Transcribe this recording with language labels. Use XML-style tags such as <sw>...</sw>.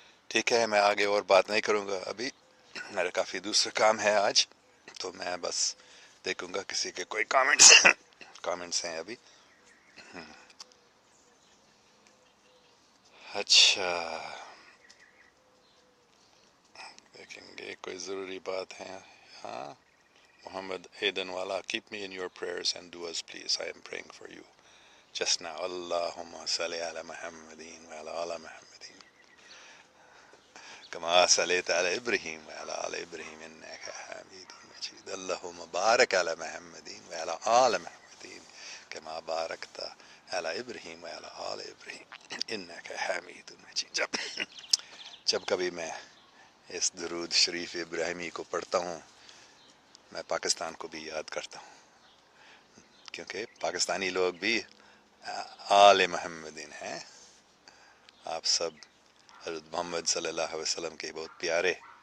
<ur>ٹھیک ہے، میں آگے اور بات نہیں کروں گا، ابھی میرا کافی دوسرا کام ہے آج، تو میں بس دیکھوں گا کسی کے کوئی کامنٹس ہیں ابھی۔ اچھا، دیکھیں گے کوئی ضروری بات ہے۔ ہاں، محمد ایدن والا،</ur> <en>keep me in your prayers and duas please, I am praying for you just now.</en> <ar>اللہم صلی علی محمدین وعلی آل محمدین كما صليت على إبراهيم وعلى آل إبراهيم إنك حميد مجيد. اللهم بارك على محمد وعلى آل محمد كما باركت على إبراهيم وعلى آل إبراهيم إنك حميد مجيد۔</ar> <ur>جب کبھی میں اس درود شریف ابراہیمی کو پڑھتا ہوں، میں پاکستان کو بھی یاد کرتا ہوں، کیونکہ پاکستانی لوگ بھی آل محمدین ہیں۔ آپ سب حضرت محمد صلی اللہ علیہ وسلم کے بہت پیارے</ur>